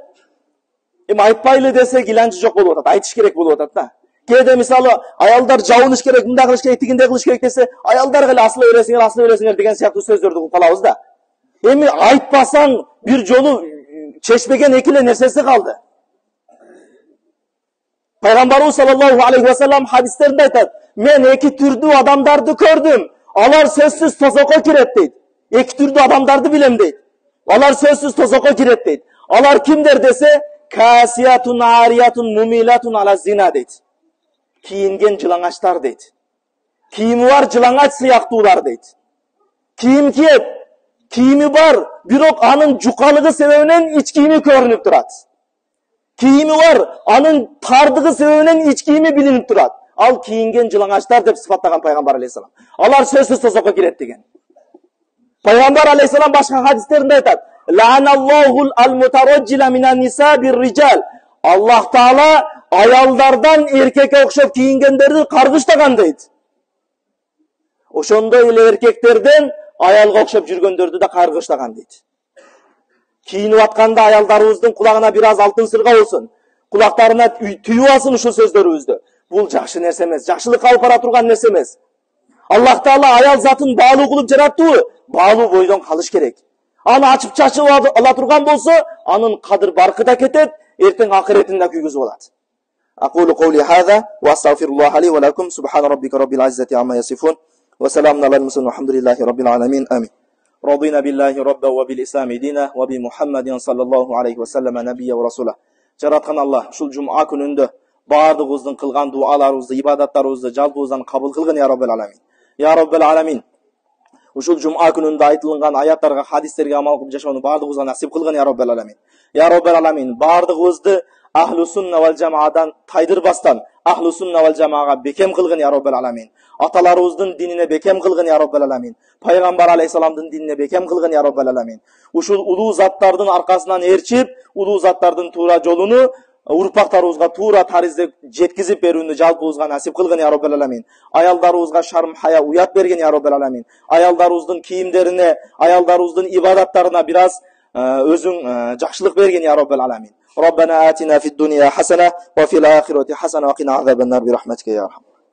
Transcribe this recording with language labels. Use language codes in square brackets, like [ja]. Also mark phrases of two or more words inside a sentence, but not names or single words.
[ky] Эми айтпайлы десек иланчы жок болуп атат. Айтыш керек болуп атат да. Кээде мисалы аялдар жабыныш керек, мындай кылыш керек, тигиндей кылыш керек десе, аялдарга эле асыла бересиңер деген сыяктуу сөздөрдү кылып калабыз да. Эми айтпасаң бир жолу чечпеген эки эле нерсеси калды. Пайгамбарыбыз [ar] صلى الله عليه وسلم [ky] хадистеринде айтат: "Мен эки түрдүү адамдарды көрдүм. Алар сөзсүз тозокко кирет" дейт. Эки түрдүү адамдарды билем дейт. Алар сөзсүз тозокко кирет дейт. Алар кимдер десе, [ar] كاسيات عاريات مميلات على زنا [ky] дейт. Кийинген жылаңачтар дейт. Кийими бар жылаңач сыяктуулар дейт. Кийим кийет, кийими бар, бирок анын жукалыгы себебинен ич кийими көрүнүп турат. Кийими бар, анын тардыгы себебинен ич кийими билинип турат. Ал кийинген жылаңачтар деп сыфаттаган пайгамбар алейхиссалам. Алар сөзсүз тозокко кирет деген. Пайгамбар алейхиссалам башка хадистеринде айтат: [ar] "لعن الله المترجلة من النساء بالرجال." [ky] Аллах Таала аялдардан эркекке окшоп кийингендерди каргыштаган дейт. Ошондой эле эркектерден аялга окшоп жүргөндөрдү да каргыштаган дейт. Кийинип атканда аялдарыбыздын кулагына бир аз алтын сырга болсун, кулактарына түйүп алсын ушул сөздөрүбүздү. Бул жакшы нерсе эмес, жакшылыкка алып бара турган нерсе эмес. Аллах Таала аял затын баалуу кылып жараттыбы? Баалуу бойдон калыш керек. Аны ачып чачып ала турган болсо, анын кадыр баркы да кетет, эртең акыретин да күйгүзүп алат. [ar] أقول قولي هذا وأستغفر الله لي ولكم سبحان ربك رب العزة عما يصفون وسلام على المرسلين والحمد لله رب العالمين آمين. رضينا بالله ربا وبالإسلام دينا وبمحمد صلى الله عليه وسلم نبيا ورسوله. [ky] Жараткан Аллах ушул жумаа күнүндө бардыгыбыздын кылган дуаларыбызды, ибадаттарыбызды жалпыбыздан кабыл кылгын [ar] يا رب العالمين. يا رب العالمين. [ky] Ушул жумаа күнүндө айтылган аяттарга, хадистерге амал кылып жашоону бардыгыбызга насип кылгын [ar] يا رب العالمين. يا رب العالمين. [ky] Бардыгыбызды [ar] أهل السنة والجماعة [ky] тайдырбастан, [ar] أهل السنة والجماعة [ky] бекем кылгын [ar] يا رب العالمين. [ky] Аталарыбыздын динине бекем кылгын [ar] يا رب العالمين. [ky] Пайгамбар алейхиссаламдын динине бекем кылгын [ar] يا رب العالمين. [ky] Ушул улуу заттардын аркасынан ээрчип, улуу заттардын туура жолуну урпактарыбызга туура таризде жеткизип берүүнү жалпыбызга насип кылгын [ar] يا رب العالمين. [ky] Аялдарыбызга шарм хая уят берген [ar] يا رب العالمين. [ky] Аялдарыбыздын кийимдерине, аялдарыбыздын ибадаттарына бир аз өзүң жакшылык берген [ar] يا رب العالمين. ربنا آتنا في الدنيا حسنة وفي الآخرة حسنة وقنا عذاب النار برحمتك يا أرحم